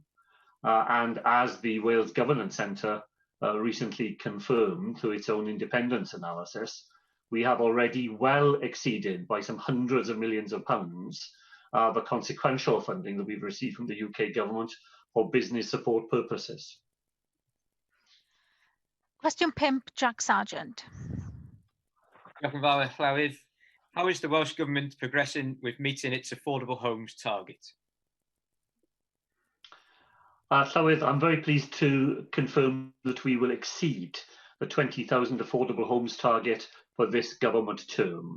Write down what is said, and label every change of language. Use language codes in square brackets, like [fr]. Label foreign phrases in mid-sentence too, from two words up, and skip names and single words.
[en] And as the Wales Governance Centre recently confirmed through its own independence analysis, we have already well exceeded by some hundreds of millions of pounds the consequential funding that we've received from the UK Government for business support purposes. [cy] Cwestiwn 5, Jack Sargent. Diolch yn fawr, Llywydd. [en] How is the Welsh Government progressing with meeting its affordable homes target? Llywydd, I'm very pleased to confirm that we will exceed the 20,000 affordable homes target for this government term.